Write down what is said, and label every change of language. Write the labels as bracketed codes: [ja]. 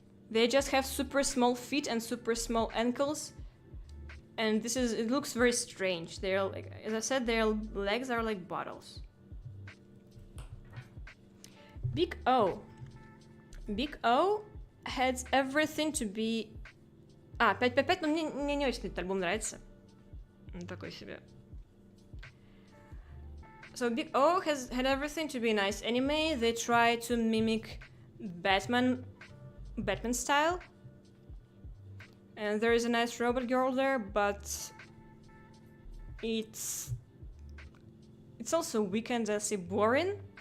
[en] They just have super small feet and super small ankles. And it looks very strange. They're like, as I said, their legs are like bottles. Big O. Big O had everything to be... [ru] 5/5, но мне не очень этот альбом нравится. Он такой себе. [en] So Big O had everything to be a nice anime. They try to mimic Batman style. And there is a nice robot girl there, but it's also weak and boring.